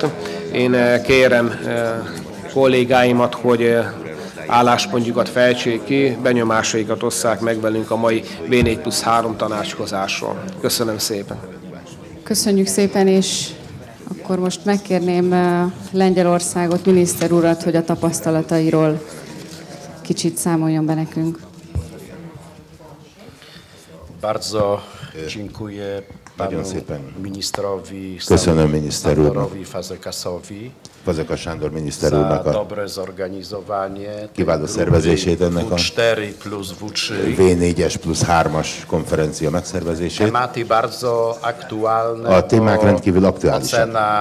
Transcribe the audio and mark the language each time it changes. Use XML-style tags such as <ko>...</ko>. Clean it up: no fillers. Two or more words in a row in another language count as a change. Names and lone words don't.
<hu>Én kérem kollégáimat, hogy álláspontjukat fejtsék ki, benyomásaikat osszák meg velünk a mai V4+3 tanácskozásról. Köszönöm szépen! Köszönjük szépen, és akkor most megkérném Lengyelországot, miniszter urat, hogy a tapasztalatairól kicsit számoljon be nekünk.</hu> <pl>Bardzo dziękuję panu ministrowi Sándorowi</pl> <hu>Fazekas Sándor miniszter úrnak a kiváló szervezését, ennek a V4-es plusz 3-as konferencia megszervezését. A témák rendkívül aktuálisak.</hu>